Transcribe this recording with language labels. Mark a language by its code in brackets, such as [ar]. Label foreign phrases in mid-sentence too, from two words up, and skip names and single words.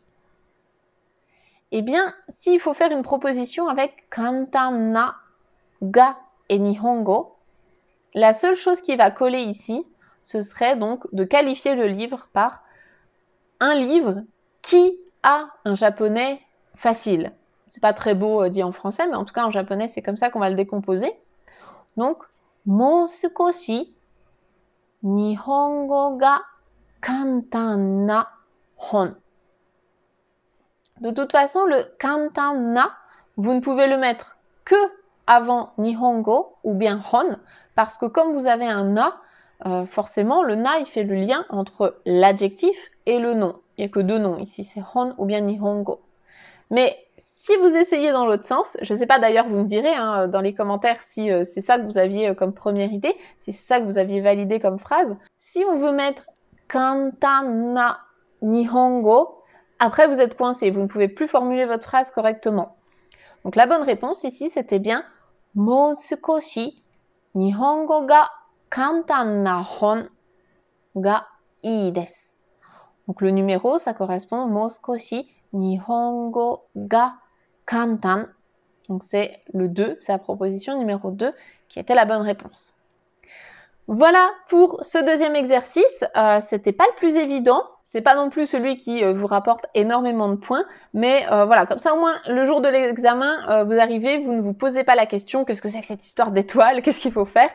[fr] Eh bien, s'il faut faire une proposition avec [ja] 簡単な, [fr] ga et nihongo, la seule chose qui va coller ici, ce serait donc de qualifier le livre par un livre qui a un japonais facile. C'est pas très beau dit en français, mais en tout cas en japonais, c'est comme ça qu'on va le décomposer. Donc, [ja] もう少し日本語が簡単な本. [fr] De toute façon, le [ja] 簡単な, [fr] vous ne pouvez le mettre que avant nihongo ou bien hon, parce que comme vous avez un na, forcément, le na, il fait le lien entre l'adjectif et le nom. Il n'y a que deux noms ici, c'est hon ou bien nihongo. Mais si vous essayez dans l'autre sens, je ne sais pas d'ailleurs, vous me direz hein, dans les commentaires si c'est ça que vous aviez comme première idée, si c'est ça que vous aviez validé comme phrase. Si on veut mettre [ja] 簡単な日本語, [fr] après vous êtes coincé, vous ne pouvez plus formuler votre phrase correctement. Donc la bonne réponse ici, c'était bien [ja] もう少し日本語が簡単な本がいいです. [fr] Donc le numéro, ça correspond [ja] もう少し日本語が簡単. [fr] Donc c'est le 2, c'est la proposition numéro 2 qui était la bonne réponse. Voilà pour ce deuxième exercice. C'était pas le plus évident. C'est pas non plus celui qui vous rapporte énormément de points, mais voilà, comme ça au moins le jour de l'examen, vous arrivez, vous ne vous posez pas la question qu'est-ce que c'est que cette histoire d'étoiles, qu'est-ce qu'il faut faire?